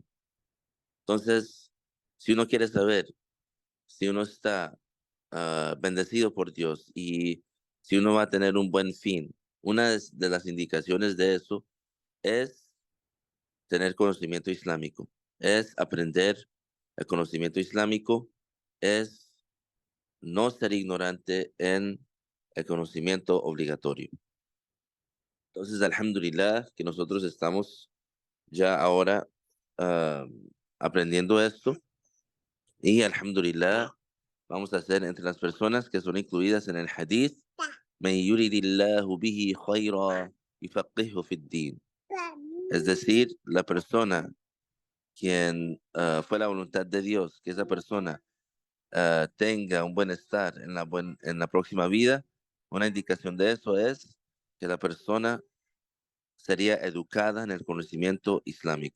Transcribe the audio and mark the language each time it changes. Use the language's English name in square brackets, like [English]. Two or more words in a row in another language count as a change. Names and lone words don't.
[Spanish] Entonces, si uno quiere saber si uno está bendecido por Dios y si uno va a tener un buen fin, una de las indicaciones de eso es tener conocimiento islámico, es aprender el conocimiento islámico, es no ser ignorante en el conocimiento obligatorio. Entonces, alhamdulillah, que nosotros estamos ya ahora ah, aprendiendo esto y alhamdulillah, vamos a ser entre las personas que son incluidas en el hadith, [Arabic] "من يرد الله به خيرا يفقهه في الدين". [Spanish] Es decir, la persona quien fue la voluntad de Dios, que esa persona tenga un bienestar en en la próxima vida, una indicación de eso es que la persona sería educada en el conocimiento islámico.